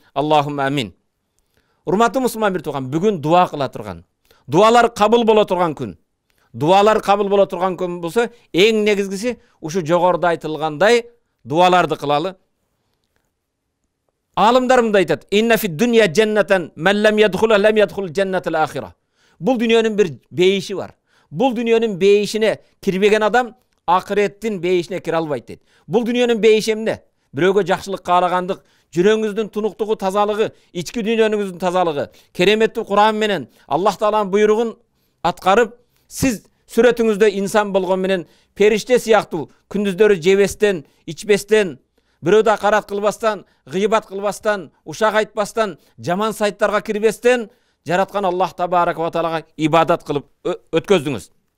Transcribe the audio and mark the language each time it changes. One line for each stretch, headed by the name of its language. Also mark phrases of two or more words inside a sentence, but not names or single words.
Arabic: اللهم آمين.
Kyrgyz: Урматтуу мусулман бир тууган, бүгүн дуа кыла турган, дуалар кабыл боло турган күн. дуалар кабыл боло турган күн болсо, эң негизгиси ушу жогоруда айтылгандай дуаларды кылалы. Алымдар мындай айтат:
Arabic: "إن في الدنيا جنة من لم يدخلها لم يدخل جنة الآخرة."
Kyrgyz: Бул дүйнөнүн бир бейиши бар. Бул дүйнөнүн бейишине кирбеген адам акыреттин бейишине кире албайт дейт. Бул дүйнөнүн бейиши эмне? Бирөөгө жакшылык каалагандык, жүрөгүңүздүн тунуктугу, тазалыгы, ички дүйнөнүңүздүн тазалыгы, кереметтүү Кур'ан менен Аллах Тааланын буйругун аткарып, сиз сүрөтүңүздө инсан болгон менен периште сыяктуу күндүздөрү жебестен, ичпестен, бирөөдө акарат кылбастан, гыйбат кылбастан, ушак айтпастан, жаман сайттарга кирбестен жараткан
Arabic: الله تبارك وتعالى
Kyrgyz: ибадат кылып өткөздүңүз.